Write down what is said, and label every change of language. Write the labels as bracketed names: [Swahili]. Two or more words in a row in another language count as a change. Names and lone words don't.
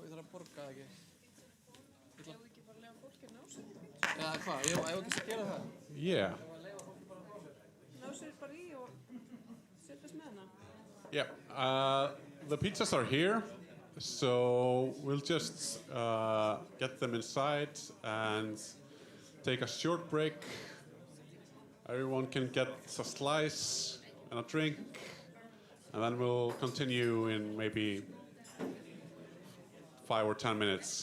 [Icelandic] borga ekki. Ég vil ekki bara lega fólki ná sér í pítsu. Eða hvað, ég hef ekki að gera það. Yeah. Ná sér bara í og setjast með hana. Yeah. [English] The pizzas are here, so we'll just get them inside and take a short break. Everyone can get a slice and a drink, and then we'll continue in maybe 5 or 10 minutes.